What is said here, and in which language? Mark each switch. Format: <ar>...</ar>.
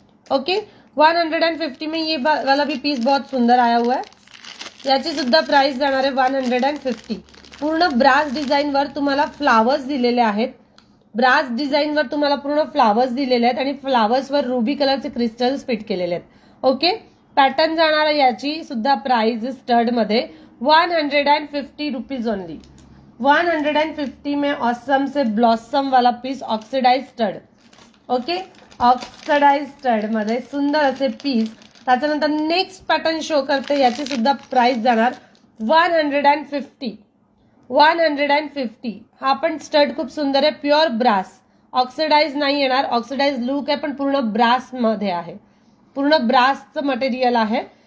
<hi>Okay 150 में ये वाला भी पीस बहुत सुंदर आया हुआ है.</hi> <mr>याची सुद्धा प्राइस जाणार आहे 150. पूर्ण ब्रास डिझाईन वर तुम्हाला फ्लावर्स दिलेले आहेत. ब्रास डिझाईन वर तुम्हाला पूर्ण फ्लावर्स दिलेले आहेत आणि फ्लावर्स वर रुबी कलरचे क्रिस्टल्स फिट केलेले आहेत. ओके पॅटर्न जाणार आहे याची सुद्धा प्राइस स्टड मध्ये 150 रुपीज ओनली.</mr> <hi>150 में ऑसम से ब्लॉसम वाला piece oxidise stud.</hi> <mr>Okay oxidise stud मध्ये सुंदर असे पीस. त्याच्यानंतर नेक्स्ट पॅटर्न शो करते. याची सुद्धा प्राइस जाणार 150. 150. हा पण स्टड खूप सुंदर आहे. Pure brass. ऑक्सिडाइज नाही येणार. ऑक्सिडाइज लुक आहे पण पूर्ण ब्रास मध्ये आहे. पूर्ण ब्रासचं मटेरियल आहे.</mr>